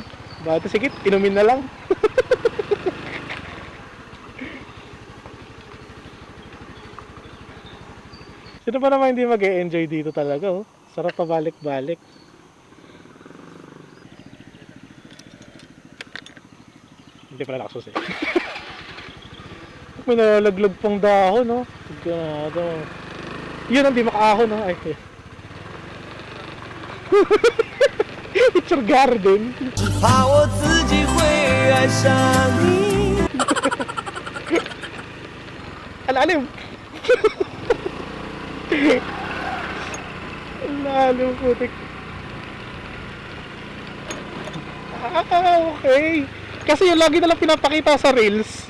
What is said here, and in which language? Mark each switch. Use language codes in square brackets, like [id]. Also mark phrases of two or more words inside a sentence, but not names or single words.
[tl] Bata sige, inumin na lang. Sino pa naman hindi mag-e-enjoy dito talaga Sarap pa balik-balik. Hindi pala nakasusi. May nalaglag pang dahon Sigado. Yun ang di makaahon Ay. [en] It's your garden. [zh] 怕我自己会爱上你。 [tl] Alalim. Alalim putik. Okay. Kasi yung lagi nalang pinapakita sa reels.